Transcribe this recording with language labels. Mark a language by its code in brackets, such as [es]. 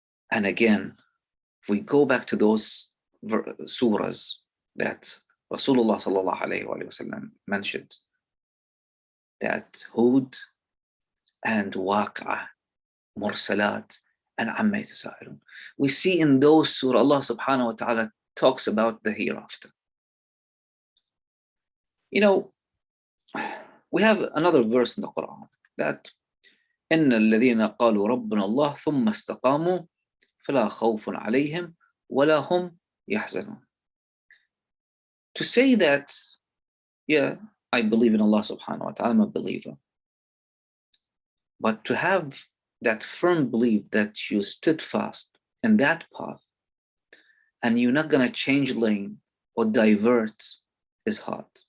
[en] And again, if we go back to those surahs that Rasulullah sallallahu alayhi wa sallam mentioned, that Hud and Waqa'ah, Mursalat, and Amma Yatasa'alun, we see in those surah Allah subhanahu wa ta'ala talks about the hereafter. We have another verse in the Quran that [ar] إِنَّ الَّذِينَ قَالُوا رَبُّنَا اللَّهُ ثُمَّ اسْتَقَامُوا فَلَا خَوْفٌ عَلَيْهِمْ وَلَا هُمْ يَحْزَنُونَ. [en] To say that, yeah, I believe in Allah subhanahu wa ta'ala, I'm a believer. But to have that firm belief that you stood fast in that path and you're not going to change lane or divert is hard.